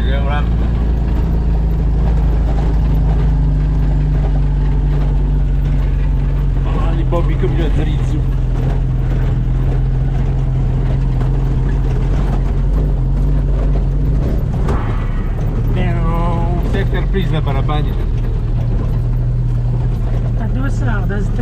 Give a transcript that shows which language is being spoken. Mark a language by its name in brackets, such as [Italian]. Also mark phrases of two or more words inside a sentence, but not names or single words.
[French] Instagram. Ah, les Bobby comme je l'ai dit. [Russian] Сектор приз на барабане. Одного сразу, да, за